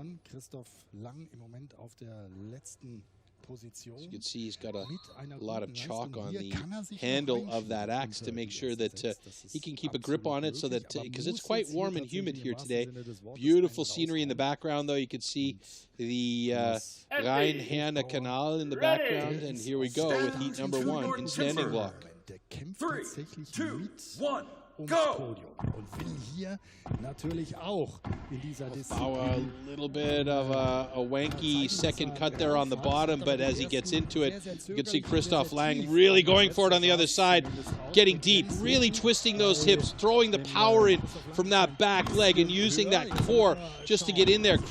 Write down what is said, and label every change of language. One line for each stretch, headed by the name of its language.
German: Christoph Lang im Moment auf der letzten Position.
English: As you can see, he's got a lot of chalk on the handle of that axe to make sure that he can keep a grip on it, so that because it's quite warm and humid here today. Beautiful scenery in the background, though. You can see the Rhein-Herne Canal in the background, and here we go with heat number 1 in standing block. 3, 2, 1.
German: ums Podium und will hier natürlich auch in dieser Disziplin.
English: A little bit of a wanky second cut there on the bottom, but as he gets into it, you can see Christoph Lang really going for it on the other side, getting deep, really twisting those hips, throwing the power in from that back leg and using that core just to get in there.